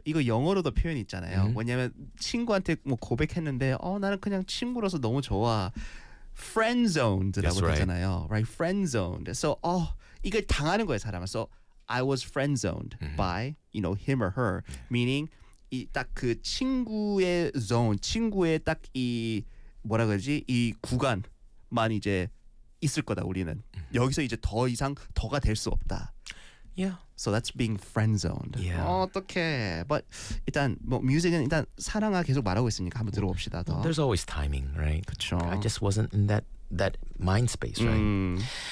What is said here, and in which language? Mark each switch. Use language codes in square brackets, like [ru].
[ko] 이거 영어로도 표현 있잖아요. 뭐냐면 친구한테 뭐 고백했는데 나는 그냥 친구로서 너무 좋아. [en] Friend zoned [ko] 라고 하잖아요. [en] Right? Friend zoned. [ko] So 이걸 당하는 거예요, 사람. [en] So I was friend zoned by you know him or her. [ko] Meaning 이 딱 그 친구의 zone, 친구의 딱 이 뭐라 그러지? 이 구간만 이제 있을 거다 우리는. 여기서 이제 더 이상 더가 될 수 없다. [en] Yeah. So that's being friend zoned. Yeah. [ko] 어떡해. But 일단 뭐 뮤직은 일단 사랑아 계속 말하고 있으니까 한번 들어봅시다. 더. [en] There's always timing, right? [ko] 그쵸. [en] I just wasn't in that mind space, right?